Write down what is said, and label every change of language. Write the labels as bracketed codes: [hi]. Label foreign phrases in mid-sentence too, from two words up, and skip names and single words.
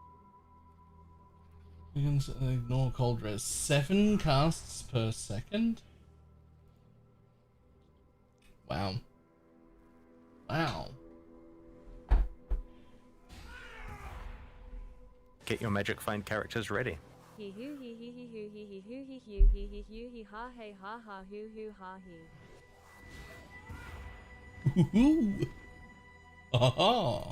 [en] You can ignore cold res. 7 casts per second? Wow. Wow. Get your magic find characters ready. Hee hoo hee hee hee hoo hee hee hoo hee hoo hee hee hoo hee ha hey ha ha hoo hoo ha hee. Woohoo! Aha!